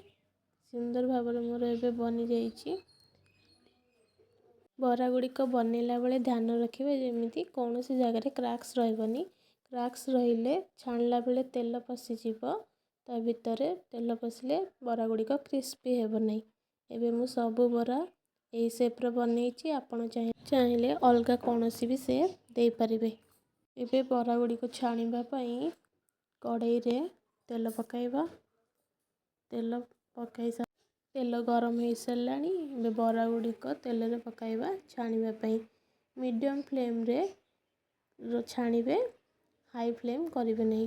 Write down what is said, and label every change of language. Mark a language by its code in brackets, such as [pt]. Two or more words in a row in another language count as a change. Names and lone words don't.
[or] ସୁନ୍ଦର ଭାବରେ ମୋର ଏବେ ବନି ଯାଇଛି। ବରା ଗୁଡ଼ିକୁ ବନେଇଲା ବେଳେ ଧ୍ୟାନ ରଖିବେ ଯେମିତି କୌଣସି ଜାଗାରେ କ୍ରାକ୍ସ ରହିବନି। କ୍ରାକ୍ସ ରହିଲେ ଛାଣିଲା ବେଳେ ତେଲ ପଶି ଯିବ। ତା ଭିତରେ ତେଲ ପଶିଲେ ବରା ଗୁଡ଼ିକ କ୍ରିସ୍ପି ହେବ ନାହିଁ। ଏବେ ମୁଁ ସବୁ ବରା ଏ ସେପରେ ବନେଇଛି। ଆପଣ ଚାହିଁଲେ ଅଲଗା କୌଣସି ବି ସେପ ଦେଇ ପାରିବେ। ଏବେ ବରା ଗୁଡ଼ିକ ଛାଣିବା ପାଇଁ କଡ଼େଇରେ ତେଲ ପକାଇବା। ତେଲ ଗରମ ହେଇସାରିଲାଣି। ଏବେ ବରା ଗୁଡ଼ିକ ତେଲରେ ପକାଇବା ଛାଣିବା ପାଇଁ। [en] medium flameରେ [or] ଛାଣିବେ, [en] high flame [or] କରିବେ ନାହିଁ।